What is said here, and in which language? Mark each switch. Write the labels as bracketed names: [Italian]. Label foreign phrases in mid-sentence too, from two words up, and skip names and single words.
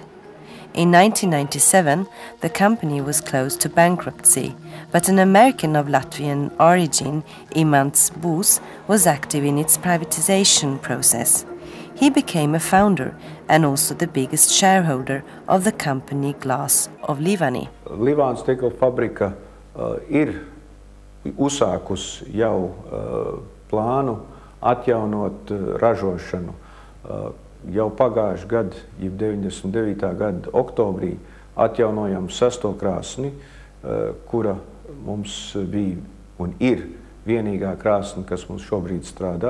[English] In 1997, the company was close to bankruptcy, but an American of Latvian origin, Imants Būs, was active in its privatization process. He became a founder and also the biggest shareholder of the company Glass of Livani. [Latvian] Livāna stikla fabrika ir uzsākusi jau plānu atjaunot ražošanu. Jau pagājuši gadu, jeb 99. gada oktobrī, atjaunojam 6. krāsni, kura mums bija un ir vienīgā krāsni, kas mums šobrīd strādā.